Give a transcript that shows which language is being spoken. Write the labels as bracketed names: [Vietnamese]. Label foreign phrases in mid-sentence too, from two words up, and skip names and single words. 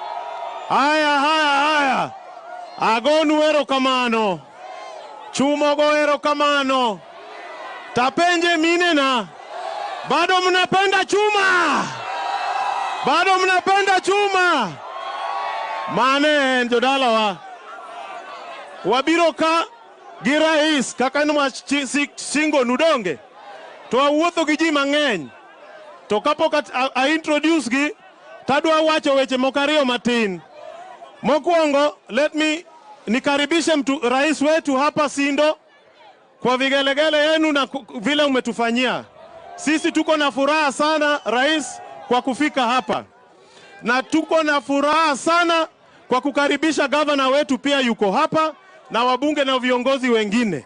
[Luo (Kenya and Tanzania)] Aya. Agonu erokamano. Chumogo erokamano. Tapenje minena. [Swahili] Bado mnapenda chuma. Bado mnapenda chuma. [Luo (Kenya and Tanzania)] Mane jodalawa. Wabiro ka girais kakanu singo nudonge. To awuotho gi ji mang'eny. To kapok a introduce gi, tadwa wacho weche mokariyo matin. Mokwongo, [English] let me [Swahili] nikaribishe rais wetu hapa Sindo kwa vigelegele yenu na vile umetufanyia. Sisi tuko na furaha sana rais kwa kufika hapa. Na tuko na furaha sana kwa kukaribisha governor wetu pia yuko hapa na wabunge na viongozi wengine.